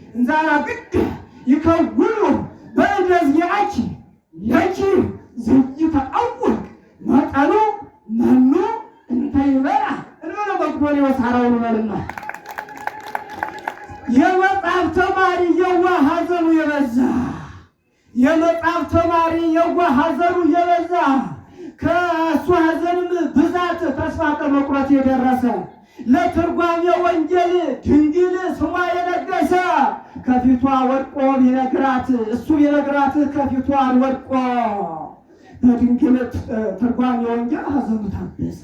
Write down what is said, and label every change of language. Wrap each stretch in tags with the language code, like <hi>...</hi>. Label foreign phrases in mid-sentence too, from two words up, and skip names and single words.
<gez>ይዛራግድ ይከውኑ በእደዚያኪ ለኪ ዘይተአውቅ መጠኑ መኑ እንተ ይበላ እንበለ መቅዶንዮስ ሐራውን</gez> <am>በልና የመጽሐፍ ተማሪ የዋህ ሐዘኑ የበዛ የመጽሐፍ ተማሪ የዋህ ሐዘኑ የበዛ ከእሱ ሐዘንም ብዛት ተስፋ ከመቁረጥ የደረሰ</am> <gez>ለትርጓሜ ወንጌል</gez> <am>ድንግል ስሟ የነገሰ ከፊቷ ወድቆ ቢነግራት እሱ ቢነግራት ከፊቷ ወድቆ በድንግል ትርጓሜ ወንጌል ሐዘኑ ታበሰ።</am>